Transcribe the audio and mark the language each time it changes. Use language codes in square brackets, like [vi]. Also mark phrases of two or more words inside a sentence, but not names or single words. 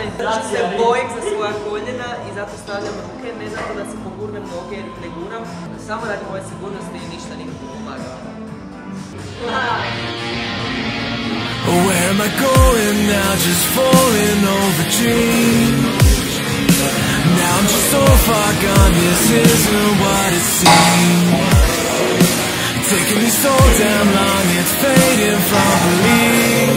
[hr] Znači se bojim za svoja koljena i zato stavljam ruke, ne zato da se pogurnem noge jer ne guram, samo radi moje sigurnosti i ništa nikako pomagao. [en] Where am I going now? Just falling over dreams. Now I'm just so far gone, this isn't what it seems. Taking me so damn long, it's fading from belief.